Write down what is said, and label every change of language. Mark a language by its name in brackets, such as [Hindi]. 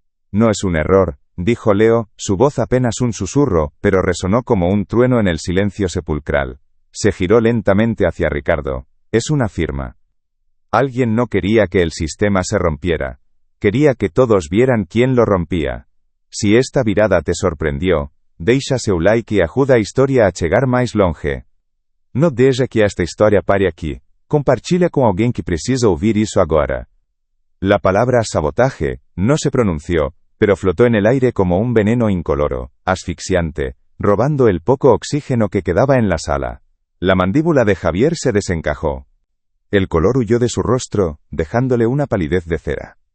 [Spanish] No es un error, dijo Leo, su voz apenas un susurro, pero resonó como un trueno en el silencio sepulcral. Se giró lentamente hacia Ricardo. Es una firma. Alguien no quería que el sistema se rompiera. Quería que todos vieran quién lo rompía. Si esta virada te sorprendió, [Portuguese] deixa seu like e ajuda a história a chegar mais longe. Não deixa que esta história pare aqui. Compartilha com alguém que precisa ouvir isso agora. [Spanish] La palabra sabotaje no se pronunció, pero flotó en el aire como un veneno incoloro, asfixiante, robando el poco oxígeno que quedaba en la sala. La mandíbula de Javier se desencajó. El color huyó de su rostro, dejándole una palidez de cera.